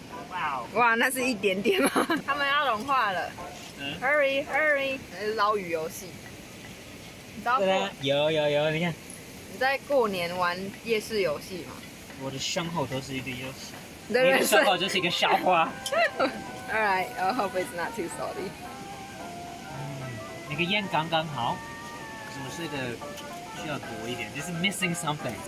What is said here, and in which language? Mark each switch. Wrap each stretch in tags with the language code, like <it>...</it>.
<zh>哇哦！哇，那是一点点吗？他们要融化了。</zh> <en>Hurry, hurry！</en> <zh>那是捞鱼游戏。你知道有，你看。你在过年玩夜市游戏吗？我的身后都是一个游戏。你的身后就是一个笑话。</zh> <en>Alright, I hope it's not too salty.</en> <zh>那个盐刚刚好，可是我是个需要多一点，就是</zh> <en>missing something.</en>